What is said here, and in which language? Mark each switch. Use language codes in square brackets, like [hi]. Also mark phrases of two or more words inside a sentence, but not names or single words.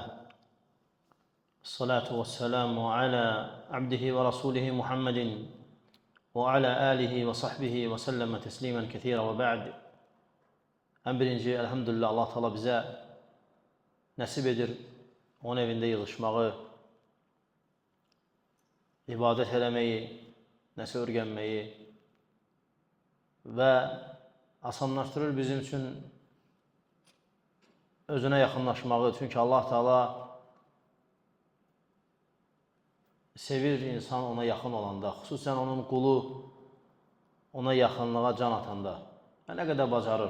[ar] الصلاة والسلام على عبده ورسوله محمد وعلى آله وصحبه وسلم تسليما كثيرا وبعد. [az] En birinci elhamdülillah Allah Teala bize nasip edir onun evinde yığışmağı, ibadet eləməyi, nəsə öyrənməyi və asanlaşdırır bizim üçün özünə yaxınlaşmağı. Çünki Allah Teala sevir insan ona yaxın olanda, xüsusən onun qulu ona yaxınlığa can atanda və nə qədər bacarır.